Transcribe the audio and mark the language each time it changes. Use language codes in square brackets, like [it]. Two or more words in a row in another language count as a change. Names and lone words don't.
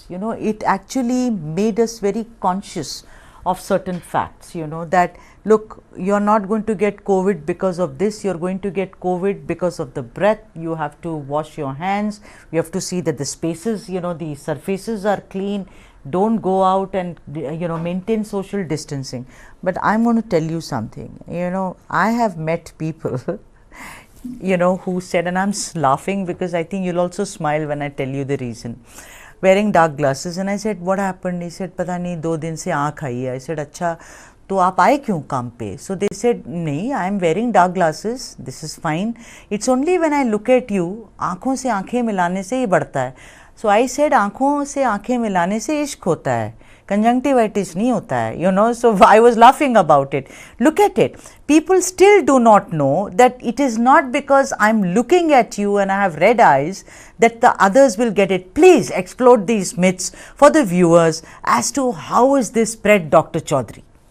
[en] It actually made us very conscious of certain facts, that look, you're not going to get COVID because of this, you're going to get COVID because of the breath, you have to wash your hands, you have to see that the spaces, the surfaces are clean, don't go out and maintain social distancing. But I'm going to tell you something, I have met people who said, and I'm laughing because I think you'll also smile when I tell you the reason, wearing dark glasses. And I said, what happened? He said, [hi] पता नहीं, 2 दिन से आंख आई है. [en] I said, [hi] अच्छा, तो आप आए क्यों काम पे? [en] So they said, nahi, I am wearing dark glasses, this is fine, it's only when I look at you, [hi] आंखों से आंखें मिलाने से ही बढ़ता है. [en] So I said, [hi] आंखों से आंखें मिलाने से इश्क़ होता है, conjunctivitis नहीं होता है, [en] so I was laughing about it. Look at it. People still do not know that it is not because I'm looking at you and I have red eyes that the others will get it. Please explode these myths for the viewers as to how is this spread, Dr. Chaudhary.